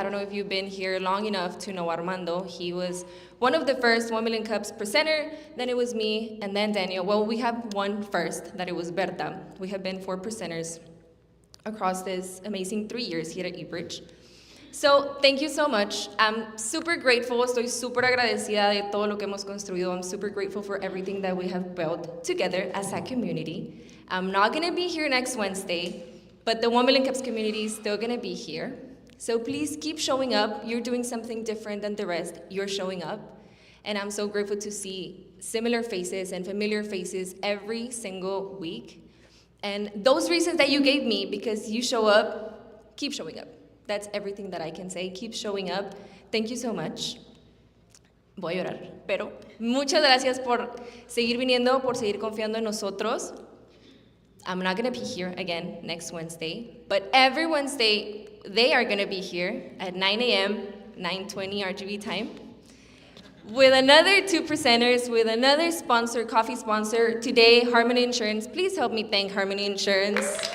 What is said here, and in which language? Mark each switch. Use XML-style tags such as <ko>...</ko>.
<en>I don't know if you've been here long enough to know Armando. He was one of the first 1 Million Cups presenter, then it was me, and then Daniel. Well, we have one first, that it was Berta. We have been 4 presenters across this amazing 3 years here at eBridge. So thank you so much. I'm super grateful,</en> <es>estoy super agradecida de todo lo que hemos construido.</es> <en>I'm super grateful for everything that we have built together as a community. I'm not gonna be here next Wednesday, but the 1 Million Cups community is still gonna be here. So please keep showing up. You're doing something different than the rest. You're showing up. And I'm so grateful to see similar faces and familiar faces every single week. And those reasons that you gave me, because you show up, keep showing up. That's everything that I can say. Keep showing up. Thank you so much.</en> <es>Voy a llorar, pero muchas gracias por seguir viniendo, por seguir confiando en nosotros.</es> <en>I'm not gonna be here again next Wednesday, but every Wednesday they are gonna be here at 9 a.m., 9:20 RGB time, with another 2 presenters, with another sponsor, coffee sponsor. Today, Harmony Insurance. Please help me thank Harmony Insurance.</en>